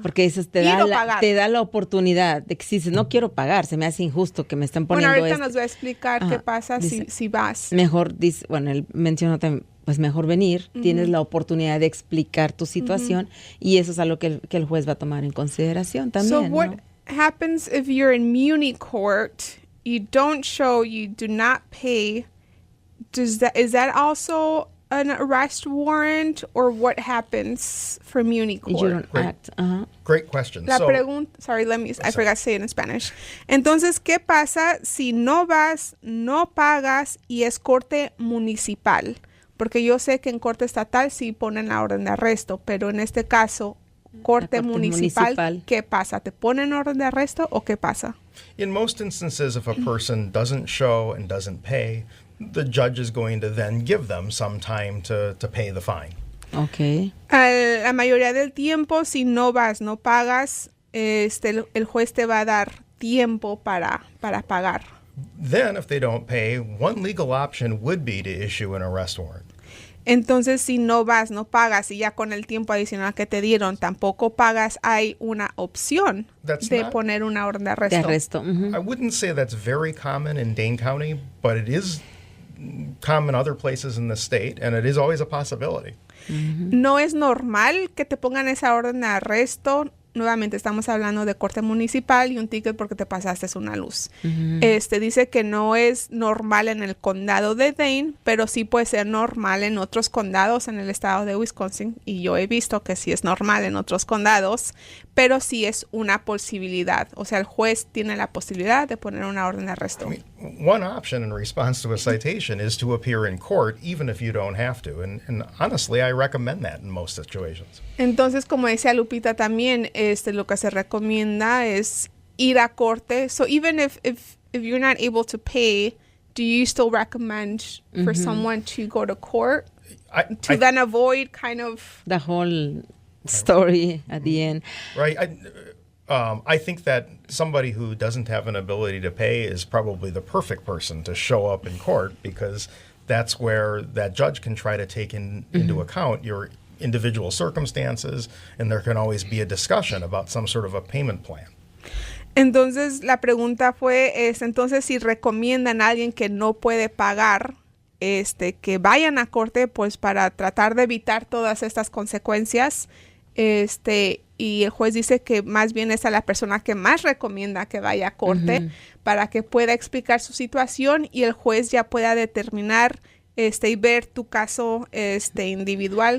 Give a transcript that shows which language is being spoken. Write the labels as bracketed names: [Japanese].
[Spanish] Porque eso te da la oportunidad de que si dices, no quiero pagar, se me hace injusto que me estén poniendo Bueno, ahorita nos va a explicar qué pasa dice, si vas. Mejor, dice, bueno, él mencionó también, pues mejor venir, tienes la oportunidad de explicar tu situación y eso es algo que el juez va a tomar en consideración también. [English] So what happens if you're in Muni court, you don't show, you do not pay, is that also an arrest warrant, or what happens for Muni court? You don't act. Great question. [Spanish] La pregunta, [English] I forgot to say it in Spanish. [Spanish] Entonces, ¿qué pasa si no vas, no pagas y es corte municipal? Porque yo sé que en corte estatal sí ponen la orden de arresto, pero en este caso, corte municipal, ¿qué pasa? ¿Te ponen orden de arresto o qué pasa? [English] In most instances, if a person doesn't show and doesn't pay, the judge is going to then give them some time to pay the fine. Okay. [Spanish] La mayoría del tiempo, si no vas, no pagas, el juez te va a dar tiempo para pagar. [English] Then, if they don't pay, one legal option would be to issue an arrest warrant. [Spanish] Entonces, si no vas, no pagas y ya con el tiempo adicional que te dieron tampoco pagas, hay una opción de poner una orden de arresto. [English] I wouldn't say that's very common in Dane County, but it is common other places in the state, and it is always a possibility. [Spanish] No es normal que te pongan esa orden de arresto. Nuevamente estamos hablando de corte municipal y un ticket porque te pasaste una luz. Dice que no es normal en el condado de Dane, pero sí puede ser normal en otros condados en el estado de Wisconsin. Y yo he visto que sí es normal en otros condados, pero sí es una posibilidad. O sea, el juez tiene la posibilidad de poner una orden de arresto. [English] I mean, one option in response to a citation is to appear in court, even if you don't have to. And honestly, I recommend that in most situations. [Spanish] Entonces, como decía Lupita también, lo que se recomienda es ir a corte. [English] So even if you're not able to pay, do you still recommend for someone to go to court to then avoid kind of the whole story at the end? Right. I think that somebody who doesn't have an ability to pay is probably the perfect person to show up in court, because that's where that judge can try to take into account your individual circumstances, and there can always be a discussion about some sort of a payment plan. [Spanish] Entonces, la pregunta fue, entonces, si recomiendan a alguien que no puede pagar, que vayan a corte, pues, para tratar de evitar todas estas consecuencias, y el juez dice que más bien es a la persona que más recomienda que vaya a corte para que pueda explicar su situación y el juez ya pueda determinar y ver tu caso individual,